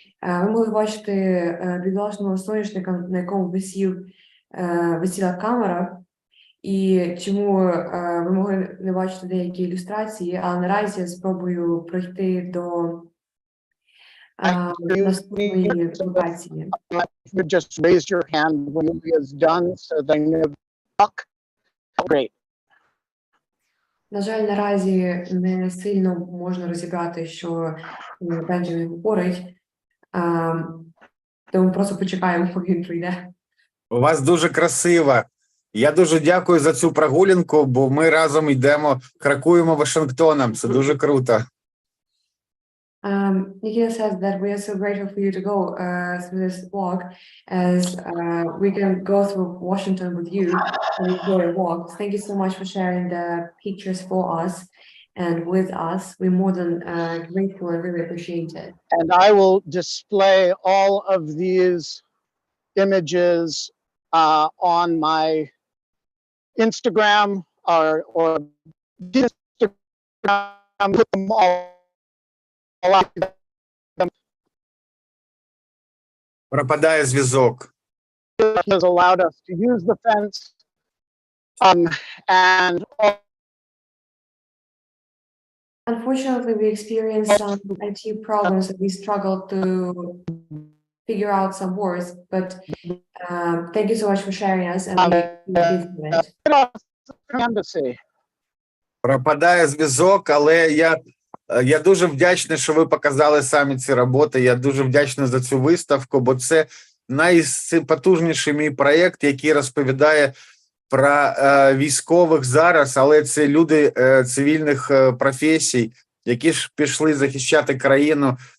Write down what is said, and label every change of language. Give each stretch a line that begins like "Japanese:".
Ukrainian: Ви могли бачити бідолашного соняшника, на якому висіла камера, і чому ви могли не бачити деякі ілюстрації, але наразі я спробую пройти до наступної локації.
English: You just raise your hand when Yulia's done, so they know. Great.
Ukrainian: На жаль, наразі не сильно можна розібрати, що Бенджамін говорить, тому просто почекаємо, поки він прийде. У вас дуже красиво. Я дуже дякую за цю прогулянку, бо ми разом йдемо, крокуємо Вашингтоном. Це дуже круто.
English: Nikita says that we are so grateful for you to go through this walk, as we can go through Washington with you and enjoy a walk. Thank you so much for sharing the pictures for us and with us. We're more than grateful and really appreciate it. And I will display all of these images on my Instagram or Instagram, put them all.
Ukrainian: Пропадає зв'язок.
English: Has allowed us to use the fence, and Unfortunately, we experienced some IT problems and we struggled to figure out some words, but thank you so much for sharing us and we it.
Ukrainian: Пропадає зв'язок, але я дуже вдячний, що ви показали самі ці роботи. Я дуже вдячний за цю виставку, бо це найпотужніший мій проєкт, який розповідає про військових зараз, але це люди цивільних професій, які ж пішли захищати країну.